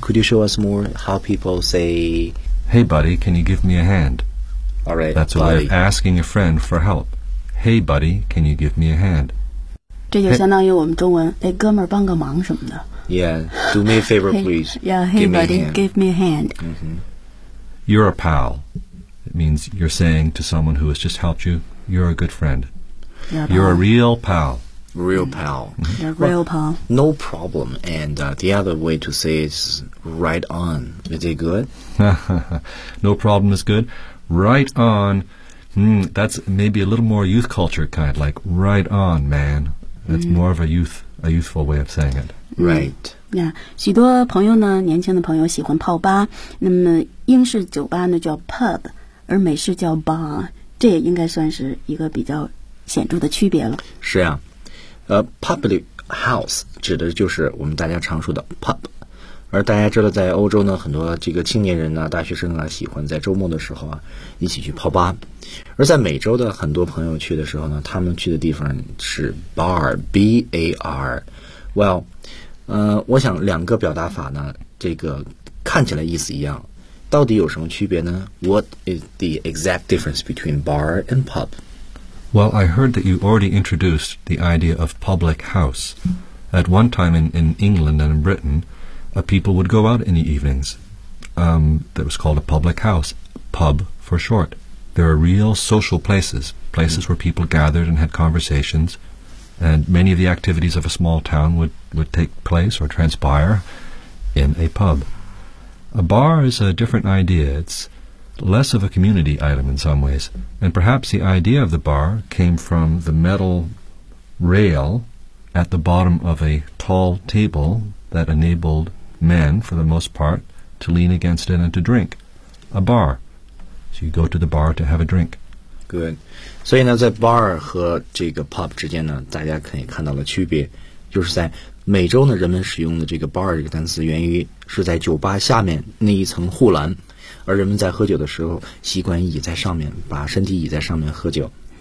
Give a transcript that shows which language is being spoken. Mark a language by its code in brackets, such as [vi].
[en] Could you show us more how people say Hey buddy, can you give me a hand? All right, that's a way of asking a friend for help. Hey buddy, can you give me a hand? [zh] 这就相当于我们中文 hey, 哎哥们儿帮个忙什么的。 [en] Yeah, do me a favor please. Hey, yeah, hey buddy, give me a hand. Mm-hmm. You're a pal. It means you're saying to someone who has just helped you, you're a good friend. You're a real pal. Real pal. Real pal. No problem. And、the other way to say it is right on. Is it good? No problem is good. Right on.、Mm, that's maybe a little more youth culture kind, like right on, man. That's、mm. more of a youthful way of saying it. Right.、 Mm. Yeah. [zh] 许多朋友呢年轻的朋友喜欢泡吧，那么英式酒吧呢叫 pub， 而美式叫 bar， 这也应该算是一个比较显著的区别了。是啊。Public house 指的就是我们大家常说的 pub， 而大家知道在欧洲呢，很多这个青年人啊大学生啊喜欢在周末的时候啊一起去泡吧，而在美洲的很多朋友去的时候呢，他们去的地方是 bar B-A-R。 Well， 我想两个表达法呢这个看起来意思一样，到底有什么区别呢？ [en] What is the exact difference between bar and pub Well, I heard that you already introduced the idea of public house. At one time in England and in Britain, people would go out in the evenings. That was called a public house, pub for short. There are real social places, places where people gathered and had conversations, and many of the activities of a small town would take place or transpire in a pub. A bar is a different idea. It'sless of a community item in some ways. And perhaps the idea of the bar came from the metal rail at the bottom of a tall table that enabled men, for the most part, to lean against it and to drink. A bar. So you go to the bar to have a drink. Good. [zh] 所以呢在 bar 和这个 pub 之间呢大家可以看到了区别，就是在美洲呢人们使用的这个 bar 这个单词源于是在酒吧下面那一层护栏，而人们在喝酒的时候习惯倚在上面，把身体倚在上面喝酒。